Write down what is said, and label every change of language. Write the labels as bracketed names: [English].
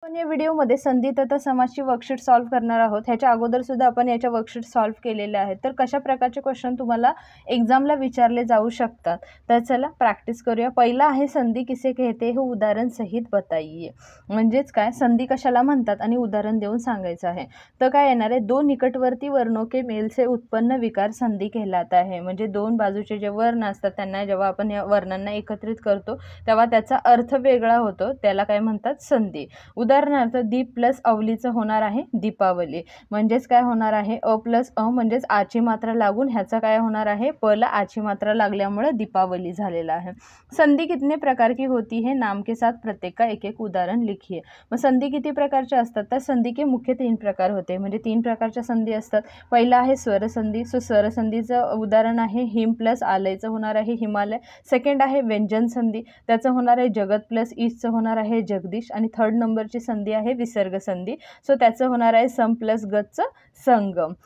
[Marathi] आपण या व्हिडिओमध्ये संधी तथा समासची वर्कशीट सॉल्व्ह करणार आहोत। ह्याच्या अगोदर सुद्धा आपण याच्या वर्कशीट सॉल्व्ह केलेल्या आहेत। तर कशा प्रकारचे क्वेश्चन तुम्हाला एग्जामला विचारले जाऊ शकतात, तर चला प्रॅक्टिस करूया। पहिला आहे [Hindi] संधी किसे कहते हे उदाहरण सहित बताइए। [Marathi] म्हणजेच काय, संधी कशाला म्हणतात आणि उदाहरण देऊन सांगायचं आहे। तर काय येणार आहे, [Hindi] दोन निकटवर्ती वर्णों के मेल से उत्पन्न विकार संधी कहलाता है। [Marathi] म्हणजे दोन बाजूचे जे वर्ण असतात त्यांना जेव्हा आपण या वर्णांना एकत्रित करतो तेव्हा त्याचा अर्थ वेगळा होतो, त्याला काय म्हणतात, संधी। उदाहरणार्थ दीप प्लस अवलीचं होणार आहे दीपावली। म्हणजेच काय होणार आहे, अ प्लस अ म्हणजेच आची मात्रा लागून ह्याचा काय होणार आहे, प ला आची मात्रा लागल्यामुळे दीपावली झालेला आहे। [Hindi] संधि कितने प्रकार की होती है, नाम के साथ प्रत्येक का एक एक उदाहरण लिखिए। [Marathi] मग संधी किती प्रकारच्या असतात, तर [Hindi] संधी के मुख्य 3 प्रकार होते। [Marathi] म्हणजे 3 प्रकारच्या संधी असतात। पहिला आहे स्वर संधी। सो स्वर संधीचं उदाहरण आहे हिम प्लस आलयचं होणार आहे हिमालय। सेकंड आहे व्यंजन संधी, त्याचं होणार आहे जगत प्लस ईशचं होणार आहे जगदीश। आणि थर्ड नंबरची संधी आहे विसर्ग संधी। सो त्याचं होणार आहे सम प्लस गतचं संगम।